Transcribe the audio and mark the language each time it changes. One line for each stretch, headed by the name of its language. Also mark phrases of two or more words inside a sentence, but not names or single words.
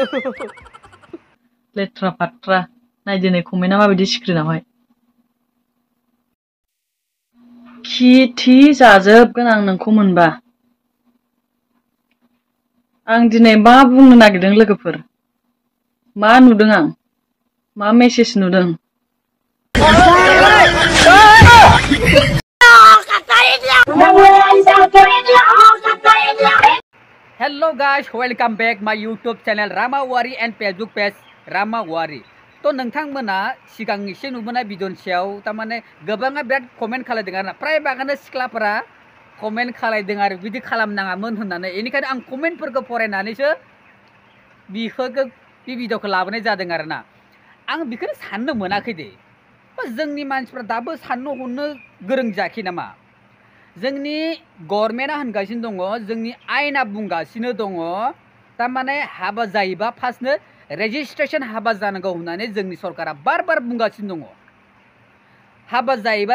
Bodo: लेथ्रा फाथ्रा नायदो नै कमेन्टआ माबायदि स्क्रिनावहाय खि जाजोबगोन आं नोंखौ मोनबा आं दिनै मा बुंनो नागिरदों लोगोफोर मा नुदों आं मा मेसेज नुदों
English: Hello guys, welcome back my YouTube channel Rama Wari and Facebook page Rama Wari.
Bodo: तो नोंथांमोना सिगां एसे नुबोनाय भिडिअनि सायाव तारमाने गोबाङा बिराद कमेन्ट खालायदों आरोना प्राय बागानो सिख्लाफोरा कमेन्ट खालायदों आरो बिदि खालामनाङामोन होननानै बेनिखायनो आं कमेन्टफोरखौ फरायनानैसो बे भिडिअखौ लाबोनाय जादों आरोना आं बेखौनो साननो मोनाखै दे जोंनि मानसिफ्रा दाबो साननो हनो गोरों जायाखै नामा जोंनि गभर्नमेन्टआ होनगासिनो दङ जोंनि आयेना बुंगासिनो दङ तारमाने हाबा जायोबा फार्स्टनो रेजिस्ट्रेशन हाबा जानांगौ होननानै जोंनि सरकारा बार बुंगासिनो दङ हाबा जायोबा